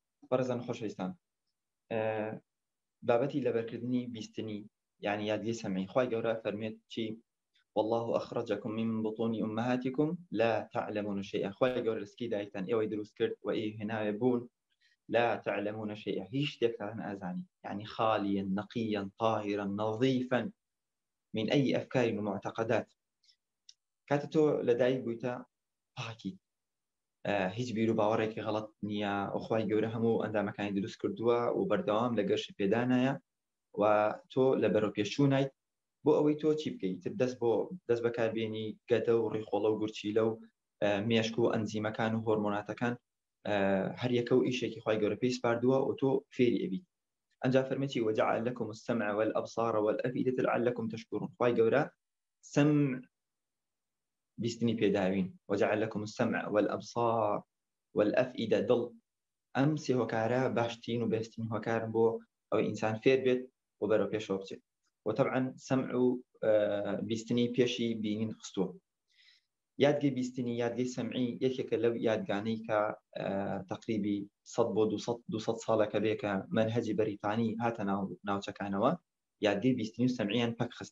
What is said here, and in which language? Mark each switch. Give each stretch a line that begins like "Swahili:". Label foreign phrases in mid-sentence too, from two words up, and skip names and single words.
Central Kurdish: بەڕێزان خۆشەویستان، بابەتی لەبەرکردنی بیستنی یعنی یادگی سەمعی خوای گەورە فەرمێت چی
Arabic: والله أخرجكم من بطون أمهاتكم لا تعلمون شيئا.
Central Kurdish: خوای گەورە لەسکی دایکتان ئێوەی دروست کرد و ئێوە هێناوێ بوون
Arabic: لا تعلمون شيئا،
Central Kurdish: هیچ شتێکتان ئازانی،
Arabic: يعني خاليا نقيا طاهرا نظيفا من أي أفكار ومعتقدات.
Central Kurdish: کاتە تۆ لەدایک بوویتە پاکی، هیچ بیر و باوەڕێکی غەڵەت نییە، ئەوخوای گەورە هەموو ئەندامەکانی دروست کردووە و بەردەوام لە گەرش پێدانایە و تۆ لە بەرەو پێشچوونیت بۆ ئەوەی تۆ چی بکەیت، دەست بەکاربێنی گەدە و ڕیخۆڵە و گورچیلە و مێشک و ئەنزیمەکان و هۆرمۆناتەکان، هەر یەکە و ئیشێکی خوای گەورە پێی سپاردووە و تۆ فێری ئەبیت. ئەنجا فەرمێتی
Arabic: وجعل لكم السمع والأبصار والأفئدة لعلكم تشكرون.
Central Kurdish: خوای گەورە سمع بیستنی پێداوین،
Arabic: وجعل لكم السمع والأبصار والأفئدة
Central Kurdish: دڵ، ئەم سێ هۆکارە باشترین و بەسترین هۆکارن بۆ ئەوەی ئینسان فێر بێت و بەرەو پێشەوە بچێت. وطبعا سمع و بیستنی پێشی بینین خستووە. یادگەی بیستنی یادگەی سەمعی یەکێکە لەو یادگانەی کە تقریبی 100 بۆ 200 ساڵەکە بێ کە منهەجی بەریتانی هاتە ناوچەکانەوە، یادگەی بیستنی و سەمعیان پەک خست.